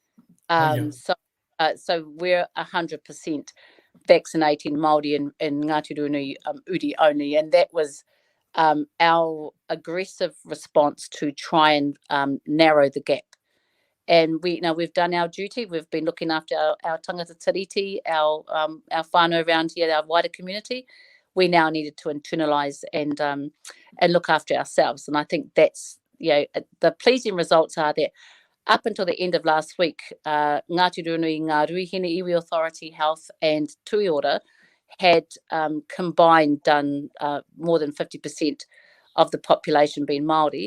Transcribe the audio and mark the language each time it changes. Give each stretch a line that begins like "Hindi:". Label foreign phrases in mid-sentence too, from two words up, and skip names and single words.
English: So we're 100% vaccinating Māori in Ngāti Ruanui Uri only, and that was our aggressive response to try and narrow the gap. And we've done our duty. We've been looking after our
Māori: tangata tiriti,
English: our whānau around here, our wider community. We now needed to internalise and look after ourselves. And I think that's, the pleasing results are that up until the end of last week, Ngāti Ruanui, Ngā Ruihine Iwi Authority Health and Tui Order had combined done more than 50% of the population being Māori.